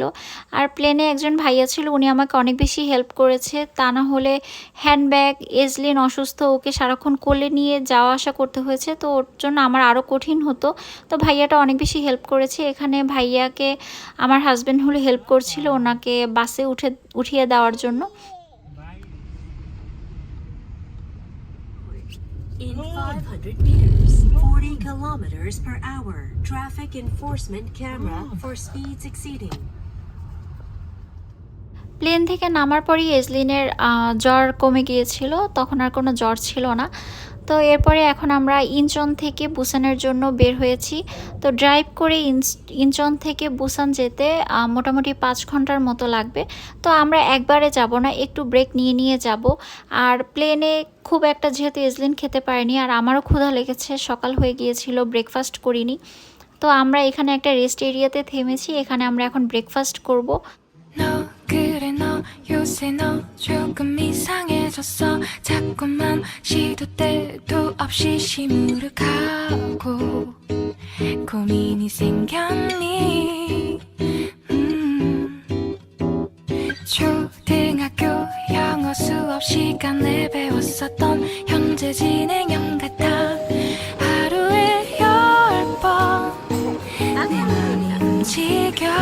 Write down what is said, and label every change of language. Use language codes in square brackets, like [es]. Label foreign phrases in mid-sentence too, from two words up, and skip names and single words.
[bn] আর প্লেনে একজন ভাইয়া ছিল, উনি আমাকে অনেক বেশি হেল্প করেছে, তা না হলে হ্যান্ডব্যাগ, এজলিন অসুস্থ, ওকে সারাক্ষণ কোলে নিয়ে যাওয়া আসা করতে হয়েছে, তো ওর জন্য আমার আরও কঠিন হতো। তো ভাইয়াটা অনেক বেশি হেল্প করেছে। এখানে ভাইয়াকে আমার হাজব্যান্ড হলে হেল্প করছিল ওনাকে বাসে উঠিয়ে দেওয়ার জন্য। [en] In 500 meters, 40 kilometers per hour, traffic enforcement camera for speeds exceeding. [bn] প্লেন থেকে নামার পরই এজলিনের জ্বর কমে গিয়েছিল, তখন আর কোনো জ্বর ছিল না। তো এরপরে এখন আমরা ইনচন থেকে বুসানের জন্য বের হয়েছি। তো ড্রাইভ করে ইনচন থেকে বুসান যেতে মোটামুটি 5 ঘন্টার মতো লাগবে। তো আমরা একবারে যাব না, একটু ব্রেক নিয়ে নিয়ে যাব। আর প্লেনে খুব একটা যেহেতু এজলিন খেতে পারেনি, আর আমারও ক্ষুধা লেগেছে, সকাল হয়ে গিয়েছিল, ব্রেকফাস্ট করিনি। তো আমরা এখানে একটা [en] rest area [bn] থেমেছি, এখানে আমরা এখন ব্রেকফাস্ট করব। [ko] 너 그래 너 요새 너 조금 이상해졌어 자꾸만 시도 때도 없이 시무룩하고 고민이 생겼니 초등학교 영어 수업 시간에 배웠었던 현재 진행형 같아 하루에 10번 내 맘이 움직여